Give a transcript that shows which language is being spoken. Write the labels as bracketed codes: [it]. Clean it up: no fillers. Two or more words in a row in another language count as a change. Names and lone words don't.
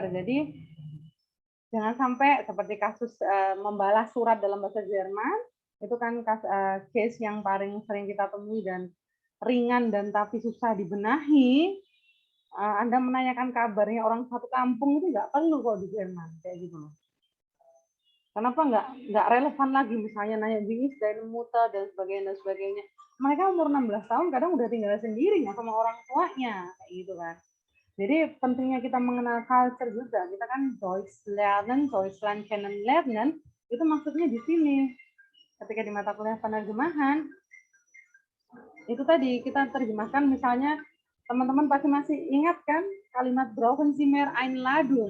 [id] Jadi jangan sampai seperti kasus membalas surat dalam bahasa Jerman, itu kan case yang paling sering kita temui dan ringan dan tapi susah dibenahi. Anda menanyakan kabarnya orang satu kampung itu nggak perlu kok di Jerman kayak gitu loh. Kenapa nggak relevan lagi misalnya nanya [de] wie ist deine Mutter [id] dan sebagainya. Mereka umur 16 tahun kadang udah tinggal sendiri nggak sama orang tuanya kayak gitu kan. Jadi pentingnya kita mengenal culture juga. Kita kan [de] Deutschland kennenlernen, [id] itu maksudnya di sini. Ketika di mata kuliah penerjemahan, itu tadi kita terjemahkan misalnya, teman-teman pasti masih ingat kan kalimat [de] brauchen Sie mehr Einladung?